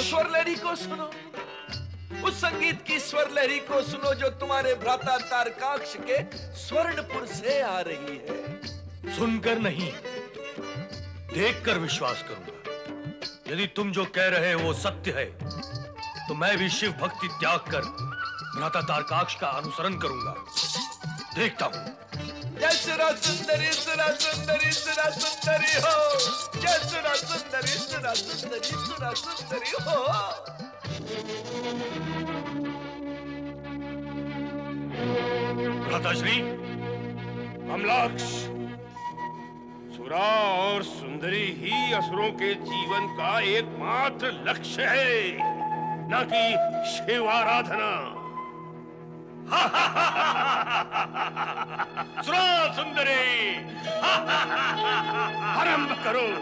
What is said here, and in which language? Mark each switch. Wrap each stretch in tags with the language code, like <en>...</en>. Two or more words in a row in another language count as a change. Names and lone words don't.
<hi>स्वर लहरी को सुनो, उस संगीत की स्वर लहरी को सुनो जो तुम्हारे भ्राता तारकाक्ष के स्वर्णपुर से आ रही है। सुनकर नहीं, देखकर विश्वास करूंगा। यदि तुम जो कह रहे हो वो सत्य है, तो मैं भी शिव भक्ति त्याग कर भ्राता तारकाक्ष का अनुसरण करूंगा। देखता हूं। जय सुरा सुंदरी सुरा सुंदरी सुरा सुंदरी हो। जय सुरा सुंदरी सुरा सुंदरी सुरा सुंदरी हो। भ्राताश्री, कमलाक्ष, सुरा और सुंदरी ही असुरों के जीवन का एकमात्र लक्ष्य है, न कि शिव आराधना। सुरा सुंदरी, आरंभ करो।</hi>